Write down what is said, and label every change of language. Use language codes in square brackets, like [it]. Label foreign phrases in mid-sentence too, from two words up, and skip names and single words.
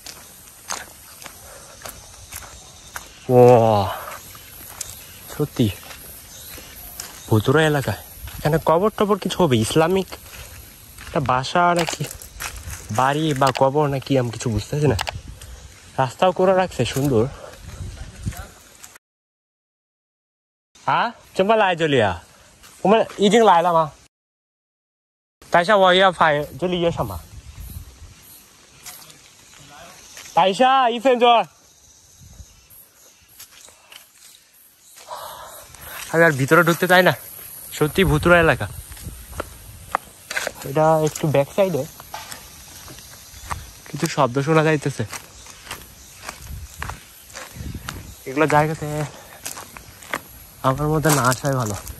[bn] ও সত্যি ভুতুরে এলাকা, এখানে কবর টবর কিছু হবে, ইসলামিক একটা বাসা নাকি বাড়ি বা কবর নাকি আমি কিছু বুঝতেছি না। রাস্তাও করে রাখছে সুন্দর। [zh] 怎么来这里啊？我们已经来了吗？等一下我要拍，这里有什么？等一下1分钟。 [bn] আমি আর ভিতরে ঢুকতে চাই না, সত্যি ভুতুরা এলাকা। এটা একটু ব্যাক সাইডে কিছু শব্দ শোনা যাইতেছে। এগুলো জায়গাতে আমার মধ্যে না আসাই ভালো।